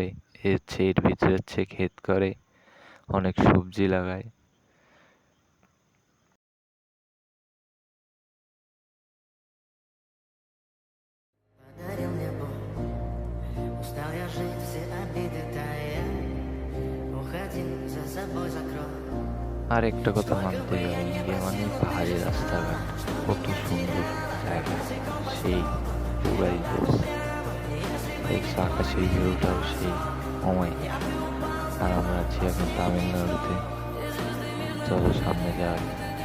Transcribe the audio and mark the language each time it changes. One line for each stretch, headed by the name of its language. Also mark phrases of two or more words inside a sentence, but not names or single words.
Bangla: এর ভিতরে ক্ষেত করে, অনেক সবজি লাগায়।
Russian: Подарил мне Бог. Устал я жить, все обиды тая. Уходи, за собой закрой.
Bangla: আর একটা কথা মানতে হবে, ইন্ডিয়া মানে পাহাড়ি রাস্তাঘাট, কত সুন্দর জায়গা, সেই পুরাই জোস। দেখছো আকাশের ভিউটাও সেই সময়। আর আমরা আছি এখন তামিলনাড়ুতে। চলো সামনে যাওয়া যাক।